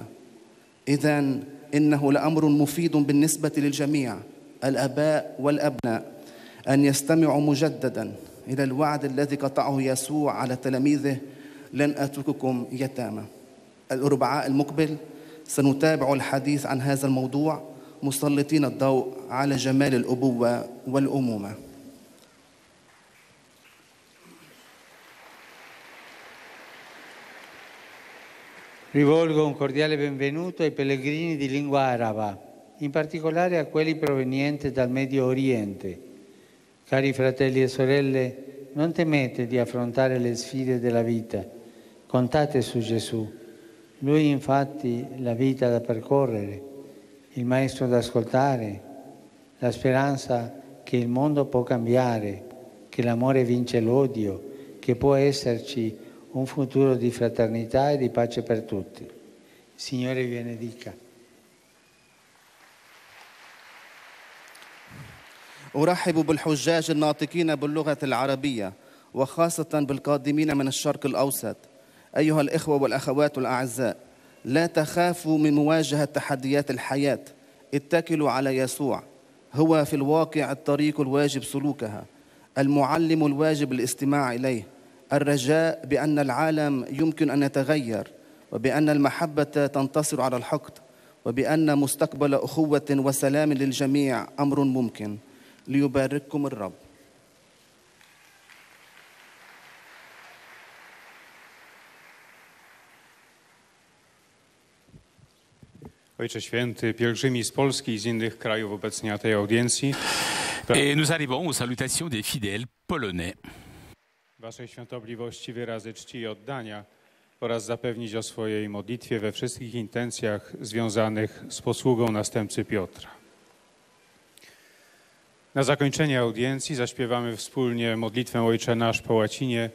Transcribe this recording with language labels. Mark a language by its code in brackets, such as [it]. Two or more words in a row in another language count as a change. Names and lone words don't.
[ar] إذن إنه لأمر مفيد بالنسبة للجميع الآباء والأبناء أن يستمعوا مجددا إلى الوعد الذي قطعه يسوع على تلاميذه: لن أترككم يتامى. الأربعاء المقبل سنتابع الحديث عن هذا الموضوع مسلطين الضوء على جمال الأبوة والأمومة. [it] Rivolgo un cordiale benvenuto ai pellegrini di lingua araba, in particolare a quelli provenienti dal Medio Oriente. Cari fratelli e sorelle, non temete di affrontare le sfide della vita, contate su Gesù. Lui infatti la vita da percorrere, il maestro da ascoltare, la speranza che il mondo può cambiare, che l'amore vince l'odio, che può esserci un futuro di fraternità e di pace per tutti. Il Signore vi benedica. [ar] أرحب بالحجاج الناطقين باللغة العربية وخاصة بالقادمين من الشرق الأوسط. أيها الإخوة والأخوات الأعزاء، لا تخافوا من مواجهة تحديات الحياة، اتكلوا على يسوع. هو في الواقع الطريق الواجب سلوكها، المعلم الواجب الاستماع إليه، الرجاء بأن العالم يمكن أن يتغير، وبأن المحبة تنتصر على الحقد، وبأن مستقبل أخوة وسلام للجميع أمر ممكن. ليبارككم الرب. [pl] Ojcze Święty, pielgrzymi z Polski i z innych krajów obecnie na tej audiencji. [fr] Et nous arrivons aux salutations des fidèles polonais. [pl] Waszej świątobliwości wyrazy czci i oddania oraz zapewnić o swojej modlitwie we wszystkich intencjach związanych z posługą następcy Piotra. Na zakończenie audiencji zaśpiewamy wspólnie modlitwę Ojcze Nasz po łacinie.